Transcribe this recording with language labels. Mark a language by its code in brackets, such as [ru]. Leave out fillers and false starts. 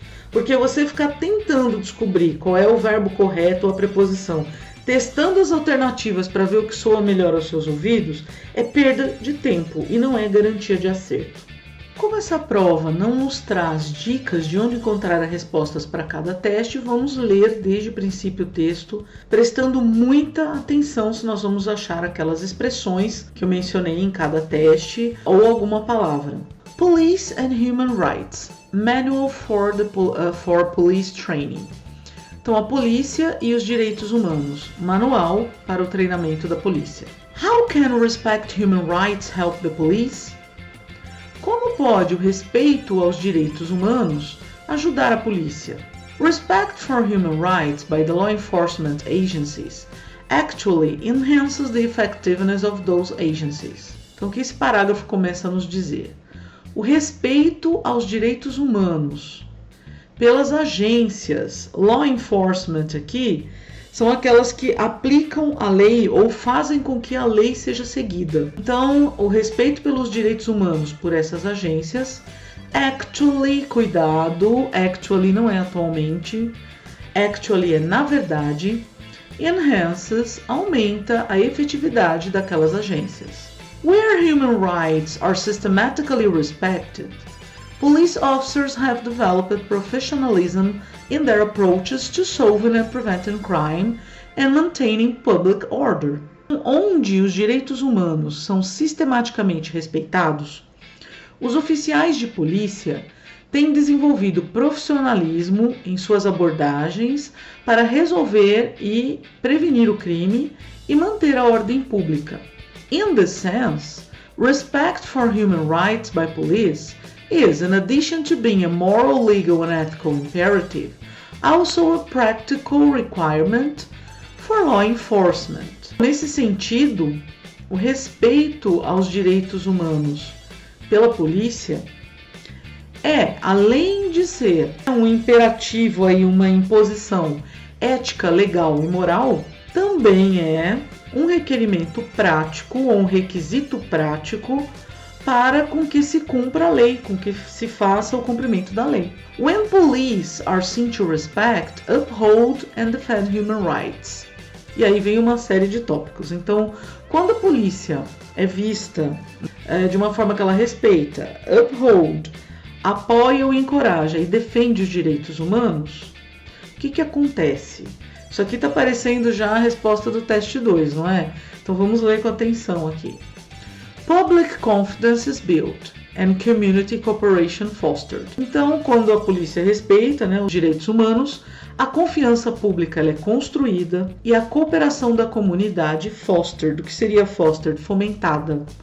[pt] Porque você ficar tentando descobrir qual é o verbo correto ou a preposição, testando as alternativas para ver o que soa melhor aos seus ouvidos, é perda de tempo e não é garantia de acerto. Como essa prova não nos traz dicas de onde encontrar as respostas para cada teste, vamos ler desde o princípio o texto, prestando muita atenção se nós vamos achar aquelas expressões que eu mencionei em cada teste ou alguma palavra. [en] Police and Human Rights, Manual for Police Training. [pt] Então, a polícia e os direitos humanos, manual para o treinamento da polícia. [en] How can respect human rights help the police? [pt] Como pode o respeito aos direitos humanos ajudar a polícia? [en] Respect for human rights by the law enforcement agencies actually enhances the effectiveness of those agencies. [pt] Então, o que esse parágrafo começa a nos dizer? O respeito aos direitos humanos pelas agências, law enforcement aqui, são aquelas que aplicam a lei ou fazem com que a lei seja seguida. Então, o respeito pelos direitos humanos por essas agências, actually, cuidado, actually não é atualmente, actually é na verdade, enhances, aumenta a efetividade daquelas agências. [en] Where human rights are systematically respected, police officers have developed professionalism in their approaches to solving and preventing crime and maintaining public order. [pt] Onde os direitos humanos são sistematicamente respeitados, os oficiais de polícia têm desenvolvido profissionalismo em suas abordagens para resolver e prevenir o crime e manter a ordem pública. [en] In this sense, respect for human rights by police is, in addition to being a moral, legal, and ethical imperative, also a practical requirement for law enforcement. [pt] Nesse sentido, o respeito aos direitos humanos pela polícia é, além de ser um imperativo, aí, uma imposição ética, legal e moral, também é um requerimento prático ou um requisito prático para com que se cumpra a lei, com que se faça o cumprimento da lei. [en] When police are seen to respect, uphold and defend human rights. [pt] E aí vem uma série de tópicos. Então, quando a polícia é vista de uma forma que ela respeita, uphold, apoia ou encoraja e defende os direitos humanos, o que acontece? Isso aqui está parecendo já a resposta do teste 2, não é? Então vamos ler com atenção aqui. [en] Public confidence is built and community cooperation fostered. [pt] Então, quando a polícia respeita, os direitos humanos, a confiança pública ela é construída e a cooperação da comunidade fostered, o que seria fostered, fomentada.